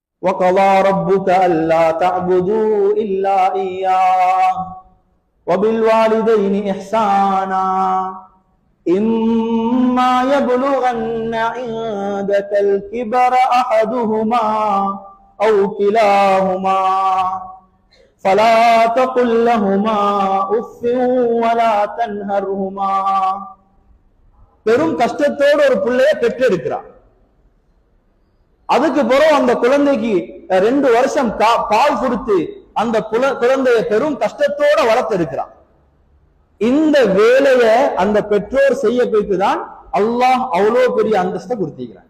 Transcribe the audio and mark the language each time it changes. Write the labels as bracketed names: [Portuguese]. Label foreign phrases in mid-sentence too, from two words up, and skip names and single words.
[Arabic] وَقَضَى رَبُّكَ أَلَّا تَعْبُدُوا إِلَّا إِيَّاهُ وَبِالْوَالِدَيْنِ إِحْسَانًا إِمَّا يَبْلُغَنَّ عِندَكَ الْكِبَرَ أَحَدُهُمَا أَوْ كِلَاهُمَا فَلَا تَقُل لَّهُمَا أُفٍّ وَلَا تَنْهَرْهُمَا. [Tamil] பெரும் கஷ்டத்தோடு ஒரு பிள்ளைய பெற்றெடுக்கிறான். அதுக்கு பிறகு அந்த குழந்தைக்கு 2 வருஷம் பால் கொடுத்து அந்த குழந்தைய பெரும் கஷ்டத்தோட வளர்த்தெடுக்கிறான். இந்த வேலைய அந்த பெற்றோர் செய்ய போய்த்துதான் அல்லாஹ் அவ்வளவு பெரிய அந்தஸ்தை கொடுத்திருக்கிறான்.